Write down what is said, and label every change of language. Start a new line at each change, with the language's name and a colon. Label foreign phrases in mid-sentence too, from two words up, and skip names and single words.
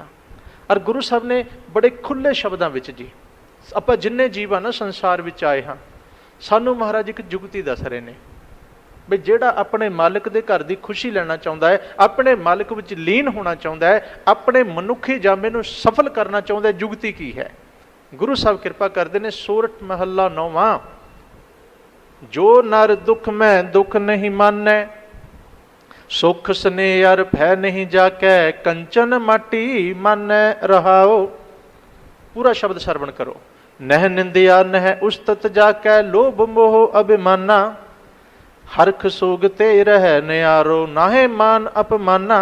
Punjabi: ਔਰ ਗੁਰੂ ਸਾਹਿਬ ਨੇ ਬੜੇ ਖੁੱਲੇ ਸ਼ਬਦਾਂ ਵਿੱਚ ਜੀ, ਆਪਾਂ ਜਿੰਨੇ ਜੀਵ ਆ ਨਾ ਸੰਸਾਰ ਵਿੱਚ ਆਏ ਹਾਂ, ਸਾਨੂੰ ਮਹਾਰਾਜ ਇੱਕ ਜੁਗਤੀ ਦੱਸ ਰਹੇ ਨੇ ਵੀ ਜਿਹੜਾ ਆਪਣੇ ਮਾਲਕ ਦੇ ਘਰ ਦੀ ਖੁਸ਼ੀ ਲੈਣਾ ਚਾਹੁੰਦਾ ਹੈ, ਆਪਣੇ ਮਾਲਕ ਵਿੱਚ ਲੀਨ ਹੋਣਾ ਚਾਹੁੰਦਾ ਹੈ, ਆਪਣੇ ਮਨੁੱਖੀ ਜਾਮੇ ਨੂੰ ਸਫਲ ਕਰਨਾ ਚਾਹੁੰਦਾ ਹੈ, ਜੁਗਤੀ ਕੀ ਹੈ। ਗੁਰੂ ਸਾਹਿਬ ਕਿਰਪਾ ਕਰਦੇ ਨੇ, ਸੋਰਠ ਮਹੱਲਾ 9ਵਾਂ, ਜੋ ਨਰ ਦੁਖ ਮੈਂ ਦੁਖ ਨਹੀਂ ਮਾਨੈ, ਸੁਖ ਸਨੇਹ ਅਰ ਭੈ ਨਹੀਂ ਜਾਕੈ, ਕੰਚਨ ਮਾਟੀ ਮਾਨੈ ਰਹਾਓ।
Hindi: पूरा शब्द श्रवण करो।
Punjabi: ਨਹ ਨਿੰਦਿਆ ਨਹ ਉਸਤਤ ਜਾਕੈ, ਲੋਭ ਮੋਹ ਅਭਿਮਾਨਾ, ਹਰਖ ਸੋਗਤੇ ਰਹ ਨਿਆਰੋ, ਨਾਹੇ ਮਾਨ ਅਪਮਾਨਾ।